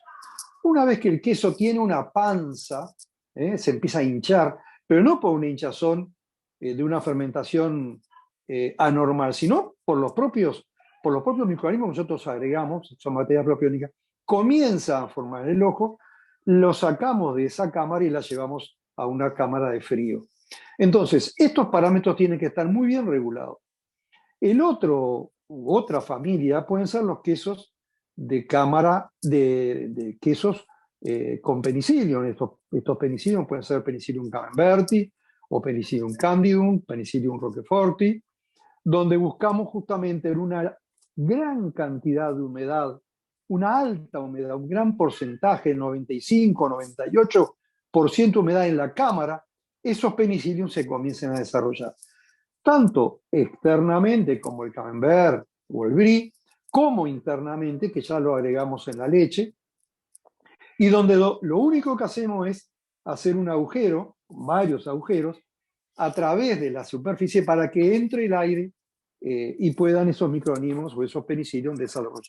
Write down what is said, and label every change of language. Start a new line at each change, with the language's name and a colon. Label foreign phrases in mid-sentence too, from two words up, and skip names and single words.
Spanish: Una vez que el queso tiene una panza, se empieza a hinchar, pero no por una hinchazón de una fermentación anormal, sino por los propios microorganismos que nosotros agregamos, son bacterias propiónicas, comienza a formar el ojo, lo sacamos de esa cámara y la llevamos a una cámara de frío. Entonces, estos parámetros tienen que estar muy bien regulados. Otra familia pueden ser los quesos de cámara, de quesos con penicillium. Estos penicillium pueden ser Penicillium camemberti o Penicillium candidum, Penicillium roqueforti, donde buscamos justamente una gran cantidad de humedad, una alta humedad, un gran porcentaje, 95, 98% de humedad en la cámara. Esos penicillium se comienzan a desarrollar, tanto externamente como el camembert o el brie, como internamente, que ya lo agregamos en la leche, y donde lo único que hacemos es hacer un agujero, varios agujeros, a través de la superficie para que entre el aire y puedan esos microorganismos o esos penicillium desarrollarse.